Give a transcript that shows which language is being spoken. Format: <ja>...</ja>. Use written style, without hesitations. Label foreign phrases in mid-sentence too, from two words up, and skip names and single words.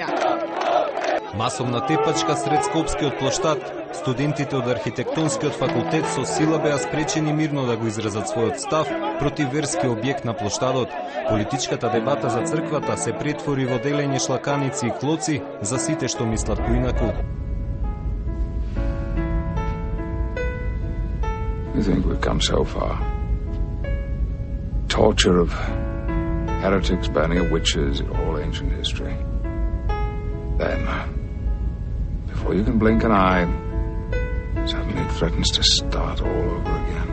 <mk>Масовна тепачка сред Скопскиот плоштад, студентите од архитектонскиот факултет со сила беа спречени мирно да го изразат својот став против верски објект на плоштадот. Политичката дебата за црквата се претвори во делење шлаканици и клоци за сите што мислат поинаку.</mk> <en>I think we've come so far. Torture of heretics, burning of witches, all ancient history. Then, before you can blink an eye, suddenly it threatens to start all over again.</en>